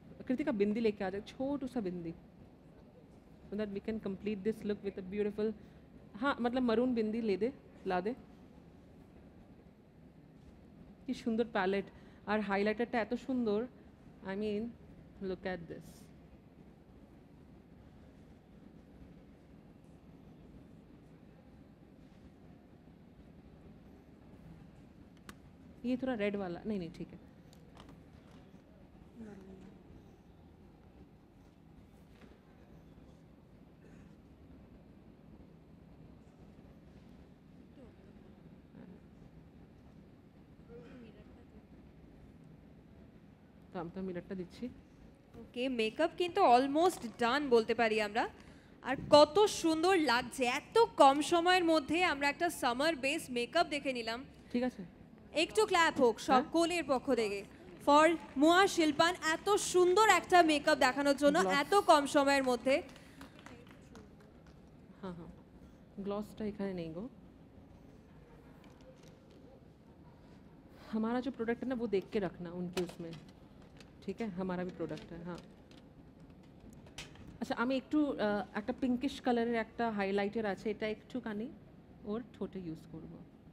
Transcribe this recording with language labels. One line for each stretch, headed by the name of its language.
Hindi: कृतिका बिंदी लेके आ जाए, छोटू सा बिंदी,
English: so that we can complete this look with a beautiful,
Hindi: हाँ मतलब मरून बिंदी ले दे, ला दे।
Bangla: কি সুন্দর প্যালেট আর হাইলাইটারটা এত সুন্দর,
English: I mean look at this.
Hindi: ये थोड़ा रेड वाला नहीं नहीं ठीक है।
Bangla: তো আমি তো মিররটা দিচ্ছি। ওকে, মেকআপ কিন্তু অলমোস্ট ডান বলতে পারি আমরা। আর কত সুন্দর লাগছে, এত কম সময়ের মধ্যে আমরা একটা সামার বেস মেকআপ দেখে নিলাম। ঠিক আছে, একটু ক্ল্যাপ হোক সকলের পক্ষ থেকে ফর মুয়া শিল্পান, এত সুন্দর একটা মেকআপ দেখানোর জন্য এত কম সময়ের মধ্যে। हाँ हाँ ग्लॉसটা এখানে নেই গো।
Hindi: हमारा जो प्रोडक्ट है ना वो देख के रखना उनके उसमें, ठीक है? हमारा भी प्रोडक्ट है।
Bangla: हाँ আচ্ছা, আমি একটু একটা পিঙ্কিশ কালারের একটা হাইলাইটার আছে, এটা একটুখানি ওর ঠোঁটে ইউজ করব।